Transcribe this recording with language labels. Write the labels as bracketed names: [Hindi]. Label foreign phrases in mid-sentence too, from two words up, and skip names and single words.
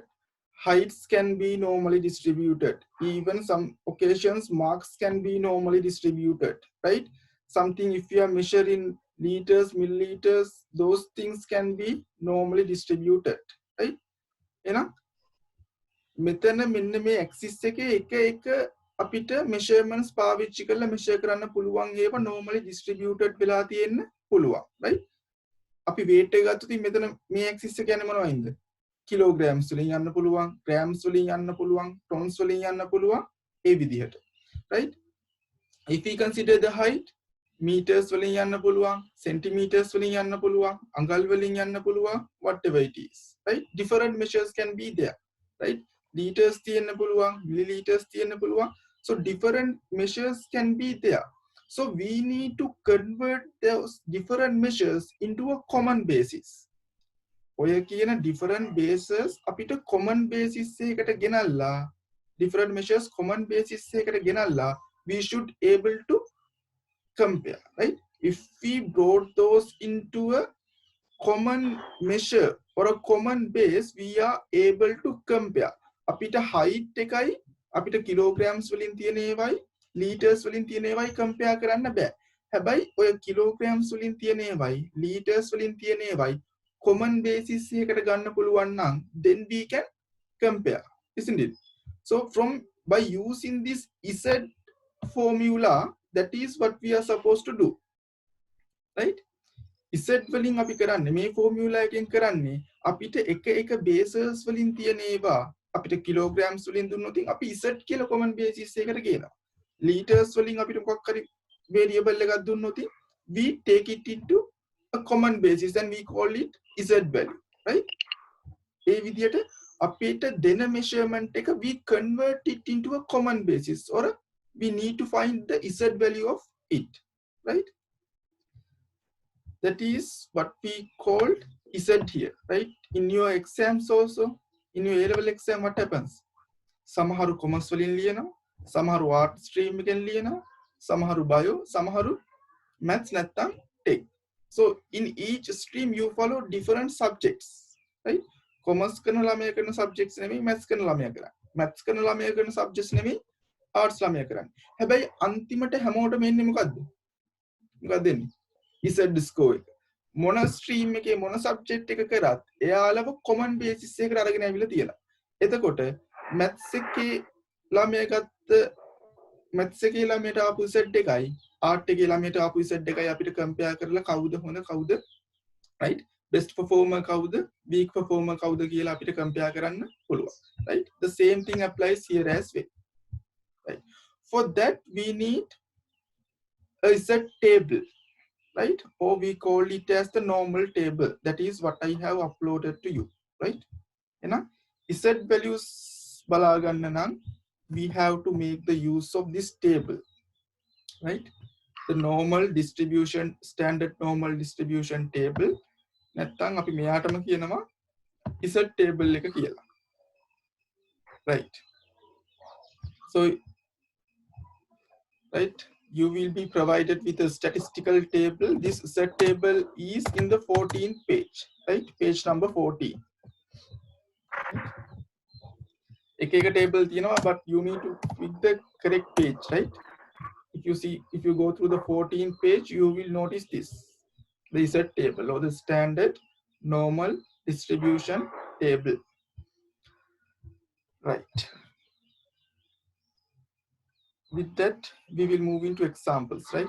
[English] Heights can be normally distributed. Even some occasions, marks can be normally distributed, right? Something if you are measuring liters, milliliters, those things can be normally distributed, right? You know, [Sinhala] මෙතන මෙන්න මේ axis එකේ එක අපිට measurements පාවිච්චි කරලා measure කරන්න පුළුවන් ඒවා [English] normally distributed [Sinhala] වෙලා තියෙන්න පුළුවන්, right? අපි weight එක ගත්තොත් මෙතන මේ axis එක යන්නේ මොනවයින්ද? kilograms වලින් යන්න පුළුවන්, grams වලින් යන්න පුළුවන්, tons වලින් යන්න පුළුවන් ඒ විදිහට, [English] right? If we consider the height, [Sinhala] meters වලින් යන්න පුළුවන්, centimeters වලින් යන්න පුළුවන්, අඟල් වලින් යන්න පුළුවන්, [English] whatever it is, right? Different measures can be there, right? [Sinhala] Liters තියෙන්න පුළුවන්, milliliters තියෙන්න පුළුවන්. [English] So different measures can be there. So we need to convert those different measures into a common basis. [Sinhala] ඔය කියන [English] different bases අපිට common basis [Sinhala] එකකට ගෙනල්ලා [English] different measures common basis [Sinhala] එකකට ගෙනල්ලා [English] we should able to compare, right? If we brought those into a common measure or a common base, we are able to compare. [Sinhala] අපිට height එකයි අපිට kilograms වලින් තියෙන ඒවයි liters වලින් තියෙන ඒවයි compare කරන්න බෑ. හැබැයි ඔය kilograms වලින් තියෙන ඒවයි liters වලින් තියෙන ඒවයි [English] common basis [Sinhala] එකකට ගන්න පුළුවන් නම් [English] then we can compare, isn't it? So by using this Z formula, that is what we are supposed to do, right? [Sinhala] Z වලින් අපි කරන්නේ මේ formula එකෙන් කරන්නේ අපිට එක bases වලින් තියෙන ඒවා අපිට kilograms වලින් දුන්නොත් අපි Z කියලා common basis එකකට ගේනවා. [English] liters [Sinhala] වලින් අපිට මොකක් හරි variable එකක් දුන්නොත් [English] we take it into a common basis and we call it Z value, right? [Sinhala] ඒ විදිහට අපිට දෙන measurement එක [English] we convert it into a common basis or we need to find the Z value of it, right? That is what we called Z here, right? In your exams also, in your A-level exam, what happens? [Sinhala] සමහරු commerce වලින් ලියනවා, සමහරු [English] art stream [Sinhala] එකෙන් ලියනවා, සමහරු bio, සමහරු maths නැත්නම් tech. [English] So in each stream you follow different subjects, right? [Sinhala] Commerce කරන ළමයා කරන subjects නෙමෙයි maths කරන ළමයා කරන්නේ. maths කරන ළමයා කරන subjects නෙමෙයි arts ළමයා කරන්නේ. හැබැයි අන්තිමට හැමෝටම එන්නේ මොකද්ද? මොකක්ද එන්නේ? Z score එක. මොන stream එකේ මොන subject එක කරත් එයාලව [English] common basis [Sinhala] එකකට අරගෙන ආවිලා තියෙනවා. එතකොට maths එකේ ළමයා ගත්ත maths එකේ ළමයට ආපු Z එකයි art එකේ ළමයට ආපු Z එකයි අපිට compare කරලා කවුද හොඳ කවුද, [English] right? Best performer [Sinhala] කවුද, [English] weak performer [Sinhala] කවුද කියලා අපිට compare කරන්න පුළුවන්, [English] right? The same thing applies here as well, right? For that we need a Z table, right? Or we call it as the normal table. That is what I have uploaded to you, right? You know, Z values [Sinhala] බලාගන්න නම් [English] we have to make the use of this table, right? The normal distribution, standard normal distribution table. [Sinhala] නැත්තම් අපි මෙයාටම කියනවා Z table එක කියලා, [English] right? So, right, you will be provided with a statistical table. This Z table is in the 14th page, right? Page number 14. [Sinhala] එක table තියෙනවා, [English] but you need to pick the correct page, right? If you go through the 14th page, you will notice this, the Z table or the standard normal distribution table, right? With that, we will move into examples, right?